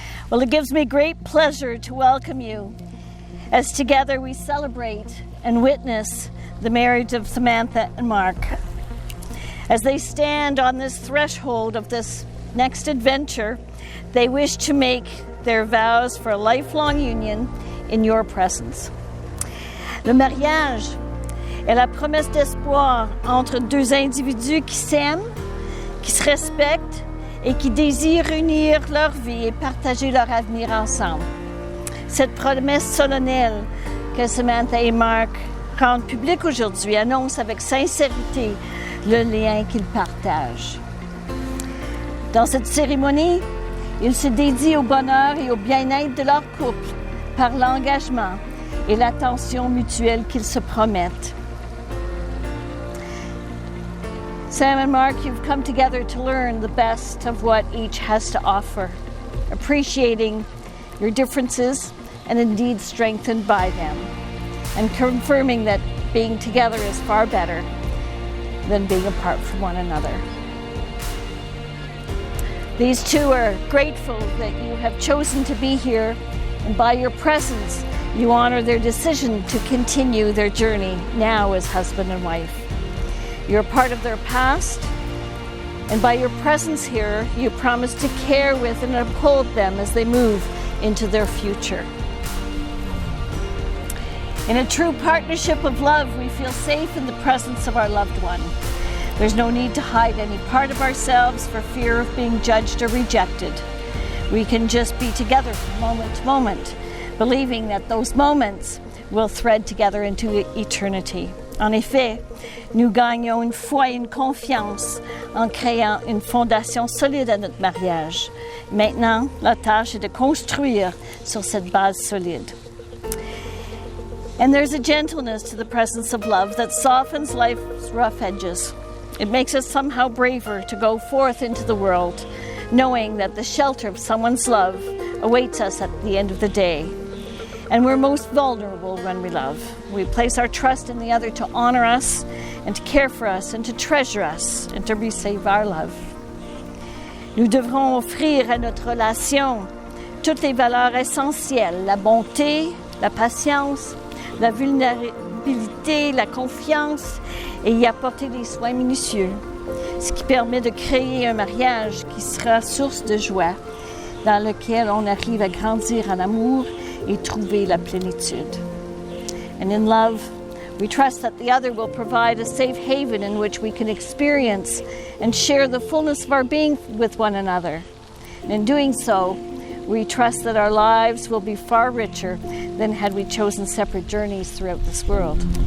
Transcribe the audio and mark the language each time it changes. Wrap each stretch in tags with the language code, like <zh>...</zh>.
<en>Well, it gives me great pleasure to welcome you as together we celebrate and witness the marriage of Samantha and Mark. As they stand on this threshold of this next adventure, they wish to make their vows for a lifelong union in your presence.</en> <fr>Le mariage est la promesse d'espoir entre deux individus qui s'aiment, qui se respectent et qui désirent unir leur vie et partager leur avenir ensemble. Cette promesse solennelle que Samantha et Mark rendent publique aujourd'hui annonce avec sincérité le lien qu'ils partagent. Dans cette cérémonie, ils se dédient au bonheur et au bien-être de leur couple par l'engagement et l'attention mutuelle qu'ils se promettent.</fr> <en>Sam and Mark, you've come together to learn the best of what each has to offer, appreciating your differences and indeed strengthened by them, and confirming that being together is far better than being apart from one another. These two are grateful that you have chosen to be here, and by your presence, you honor their decision to continue their journey now as husband and wife. You're part of their past, and by your presence here, you promise to care with and uphold them as they move into their future. In a true partnership of love, we feel safe in the presence of our loved one. There's no need to hide any part of ourselves for fear of being judged or rejected. We can just be together from moment to moment, believing that those moments will thread together into eternity.</en> <fr>En effet, nous gagnons une foi et une confiance en créant une fondation solide à notre mariage. Maintenant, la tâche est de construire sur cette base solide.</fr> <en>And there's a gentleness to the presence of love that softens life's rough edges. It makes us somehow braver to go forth into the world, knowing that the shelter of someone's love awaits us at the end of the day. And we're most vulnerable when we love. We place our trust in the other to honor us and to care for us and to treasure us and to receive our love.</en> <fr>Nous devrons offrir à notre relation toutes les valeurs essentielles, la bonté, la patience, la vulnérabilité, la confiance et y apporter des soins minutieux, ce qui permet de créer un mariage qui sera source de joie, dans lequel on arrive à grandir en amour et trouver la plénitude.</fr> <en>And in love, we trust that the other will provide a safe haven in which we can experience and share the fullness of our being with one another. And in doing so, we trust that our lives will be far richer than had we chosen separate journeys throughout this world.</en>